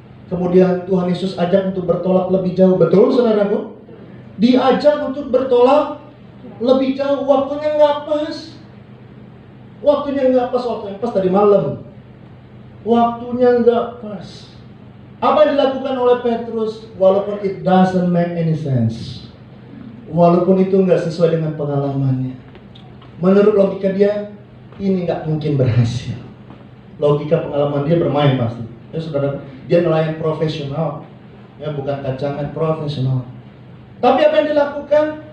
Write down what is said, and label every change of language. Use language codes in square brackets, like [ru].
[id] Kemudian Tuhan Yesus ajak untuk bertolak lebih jauh. Betul, saudaraku? Diajak untuk bertolak lebih jauh. Waktunya nggak pas. Waktunya nggak pas. Waktu yang pas tadi malam. Waktunya nggak pas. Apa yang dilakukan oleh Petrus? [en] Walaupun it doesn't make any sense. [id] Walaupun itu nggak sesuai dengan pengalamannya. Menurut logika dia, ini nggak mungkin berhasil. Logika pengalaman dia bermain pasti. Ya saudara, dia nelayan profesional, ya bukan kacangan, profesional. Tapi apa yang dilakukan?